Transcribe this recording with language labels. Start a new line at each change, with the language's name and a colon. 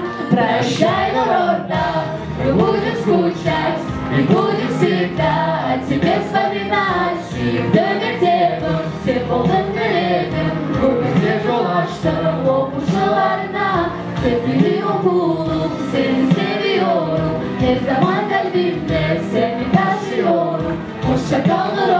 Russian: Прощай, Нурорда, мы будем скучать и будем всегда тебе вспоминать.
Kazakh: Сүйікті мектебім, сен болдың тілегім, өмірге жол ашты оқушыларына.
Turkish: Sevgili okulum, seni seviyorum, her zaman kalbimde seni taşıyorum. Hoşça kal